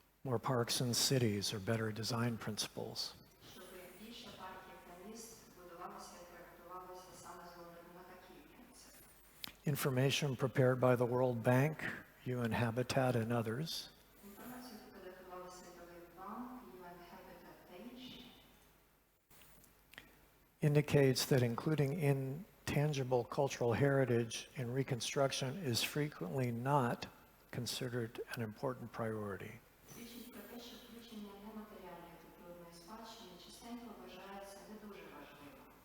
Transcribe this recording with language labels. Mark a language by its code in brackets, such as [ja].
[en] More parks and cities or better design principles? [uk] Щоб більше парків та міст будувалося і проєктувалося саме з огляду на такий принцип? [en] Information prepared by the World Bank, UN Habitat, and others [uk] Інформацію підготували Світовий банк, UN Habitat та інші. [en] indicates that including intangible cultural heritage in reconstruction is frequently not considered an important priority. [uk] Свідчить про те, що включення нематеріальної культурної спадщини частенько вважається не дуже важливим.